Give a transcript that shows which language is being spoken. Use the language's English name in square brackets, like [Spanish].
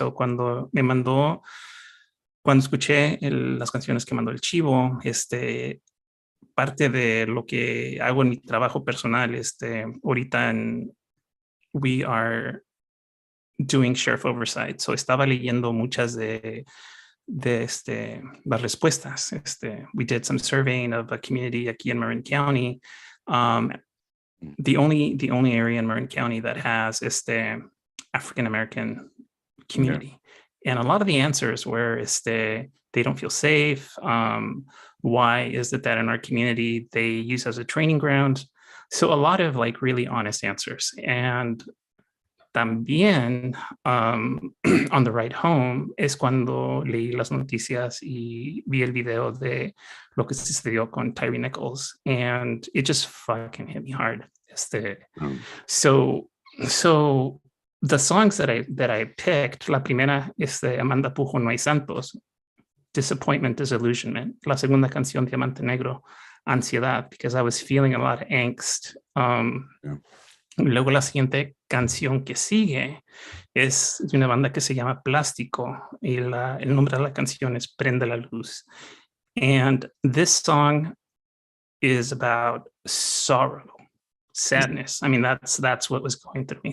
[Spanish] So cuando escuché las canciones que mandó el Chivo, parte de lo que hago en mi trabajo personal, ahorita [English] we are doing sheriff oversight. [Spanish] So estaba leyendo muchas de las respuestas. [English] We did some surveying of a community aquí in Marin County. The only area in Marin County that has African American community. Yeah. And a lot of the answers were they don't feel safe. Why is it that in our community they use as a training ground? So a lot of like really honest answers. [Spanish] And también [English] on the ride home [Spanish] es cuando leí las noticias y vi el video de lo que sucedió con Tyree Nichols, [English] and it just fucking hit me hard. So the songs that I picked, [Spanish] la primera es de [English] Amanda Pujo No Hay Santos, Disappointment, Disillusionment. [Spanish] La segunda canción, [English] Diamante Negro, Ansiedad, because I was feeling a lot of angst. [Spanish] Luego la siguiente canción que sigue es de una banda que se llama Plástico y el nombre de la canción es Prende la Luz. [English] And this song is about sorrow, sadness. I mean, that's what was going through me.